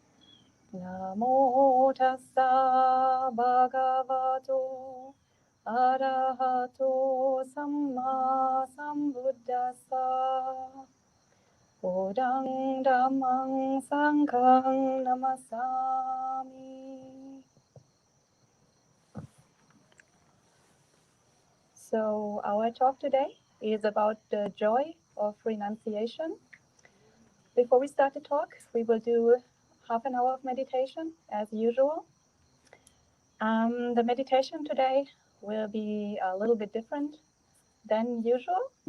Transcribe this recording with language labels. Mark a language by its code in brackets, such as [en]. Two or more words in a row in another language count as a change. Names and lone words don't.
[pi] Namo Tassa Bhagavato Arahato Samma Sambuddhassa. Bodang Dhammang Sanghang Namasami. [en] So our talk today is about the joy of renunciation. Before we start the talk, we will do half an hour of meditation as usual. The meditation today will be a little bit different than usual.